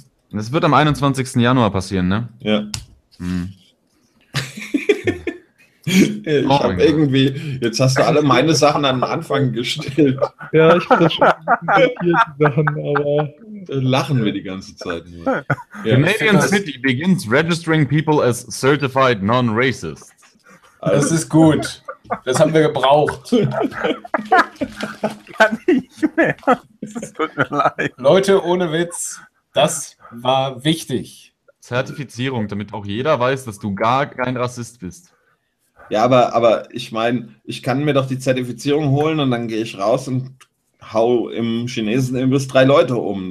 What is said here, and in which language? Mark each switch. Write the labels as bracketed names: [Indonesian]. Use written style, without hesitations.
[German] Das wird am 21. Januar passieren, ne? Ja. Hm. Ich habe [English] Boring. [German] irgendwie, jetzt hast du alle meine Sachen an den Anfang gestellt. Ja, ich habe schon viele Sachen, aber Lachen wir die ganze Zeit nur. Ja, ich finde [English] Canadian [German] das. [English] City begins registering people as certified non-racists. [German] Das ist gut. Das haben wir gebraucht. Kann nicht mehr. Es tut mir leid. Leute, ohne Witz, das war wichtig. Zertifizierung, damit auch jeder weiß, dass du gar kein Rassist bist. Ja, aber ich meine, ich kann mir doch die Zertifizierung holen und dann gehe ich raus und hau im Chinesen-Imbiss drei Leute um.